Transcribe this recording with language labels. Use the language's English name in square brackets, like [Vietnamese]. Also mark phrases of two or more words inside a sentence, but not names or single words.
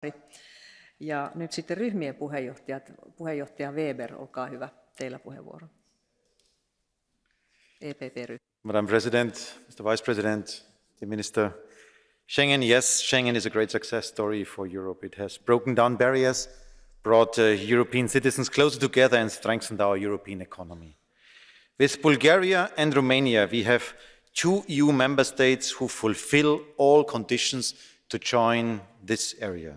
[Finnish] Ja nyt sitten ryhmien puheenjohtajat. Puheenjohtaja Weber, olkaa hyvä, teillä puheenvuoro. EPP-ryhmä. [English] Madam President, Mr. Vice President, the Minister, Schengen, yes, Schengen is a great success story for Europe. It has broken down barriers, brought European citizens closer together and strengthened our European economy. With Bulgaria and Romania, we have 2 EU member states who fulfill all conditions to join this area.